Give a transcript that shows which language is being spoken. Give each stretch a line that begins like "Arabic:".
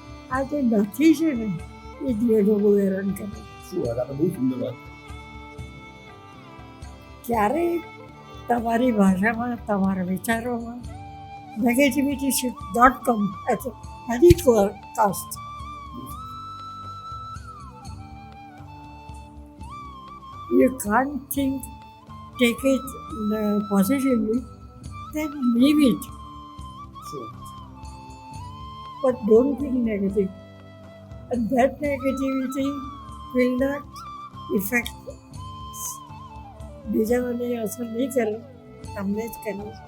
Gujarati: આ જે નથી છે ને એ જીવનો બહુ હેરાન કરે. શું વાત, આપણે બહુ સુંદર વાત. ક્યારેય તમારી ભાષામાં, તમારા વિચારોમાં
English: Negativity should not come at any cost. You can't think, take it positively, then leave it.
Gujarati: શું
English: But don't think negative. And that negativity will not affect
Gujarati: બીજાઓને અસર નહીં કરે, તમને જ કરે.